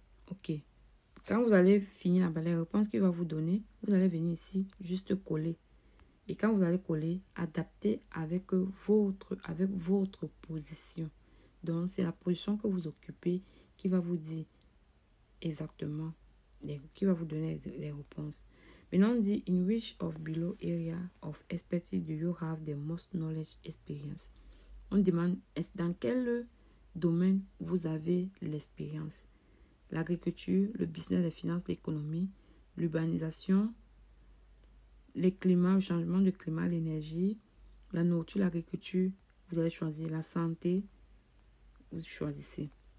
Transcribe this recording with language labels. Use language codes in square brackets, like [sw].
[fr] Ok. Quand vous allez finir les réponses qu'il va vous donner, vous allez venir ici, juste coller. Et quand vous allez coller, adapter avec votre position. Donc, c'est la position que vous occupez qui va vous dire exactement, qui va vous donner les réponses. Maintenant, on dit, [en] in which of below area of expertise do you have the most knowledge experience? [fr] On demande, dans quel domaine vous avez l'expérience? L'agriculture, le business, les finances, l'économie, l'urbanisation, les climats, le changement de climat, l'énergie, la nourriture, l'agriculture. Vous allez choisir la santé. Vous choisissez.